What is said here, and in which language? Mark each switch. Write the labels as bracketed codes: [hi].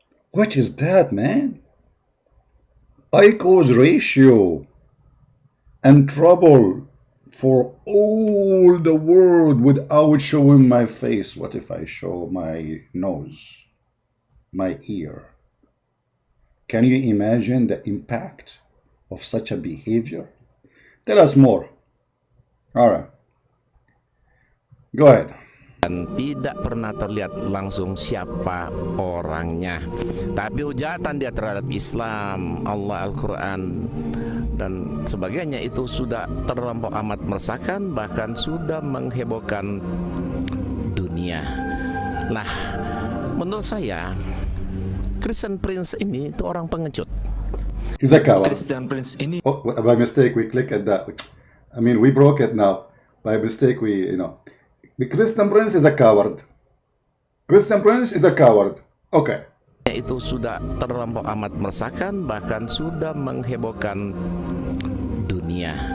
[en] What is that, man? I cause ratio and trouble for all the world without showing my face. What if I show my nose, my ear? Can you imagine the impact of such a behavior? Tell us more. All right. Go ahead. [id] dan tidak pernah terlihat langsung siapa orangnya. Tapi hujatan dia terhadap Islam, Allah, Al-Quran dan sebagainya itu sudah terlampau amat meresahkan, bahkan sudah menghebohkan dunia. Nah, menurut saya Christian Prince ini itu orang pengecut. [en] He's a coward. [id] Christian Prince ini [en] Oh, by mistake we click at that. I mean, we broke it now. By mistake we, The Christian Prince is a coward. Christian Prince is a coward. Okay. [id] Itu sudah terlampau amat meresahkan, bahkan sudah menghebohkan dunia.